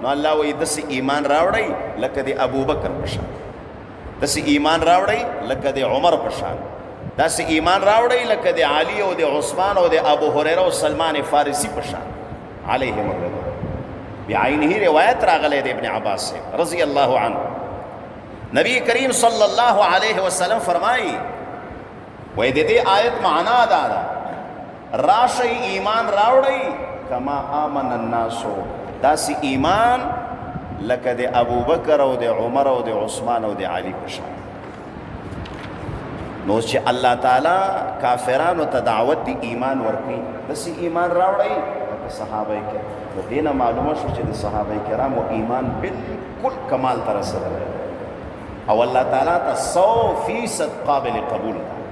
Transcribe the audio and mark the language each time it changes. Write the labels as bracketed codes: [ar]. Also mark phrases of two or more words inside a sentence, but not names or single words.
[ps] الله وی داسې ایمان راوړی لکه د ابوبکر په شان داسې ایمان راوړی لکه د عمر په شان داسې ایمان راوړی لکه د علي او د عثمان او د ابو هریره او سلمان فارسی په شان [ar] علیهم الرضوان [ps] بعینه روایت راغلی د ابن عباس سے [ar] رضی اللہ عنہ [ps] نبی کریم [ar] صلی اللہ علیہ وسلم [ps] فرمائی وی د دې آیت معنا دا ده راشي ایمان راوړی [ar] کما آمن الناسو [ps] داسې ایمان لکه د ابوبکر او د عمر او د عثمان او د علي په شان نو چې الله تعالی کافرانو ته دعوت دی ایمان ورکوي داسې ایمان راوړی لکه صحابه کرام د دې نه معلومه شو چې د صحابه کرامو ایمان بالکل کمال ته رسېدلی او الله تعالی ته 100% قابل قبول ده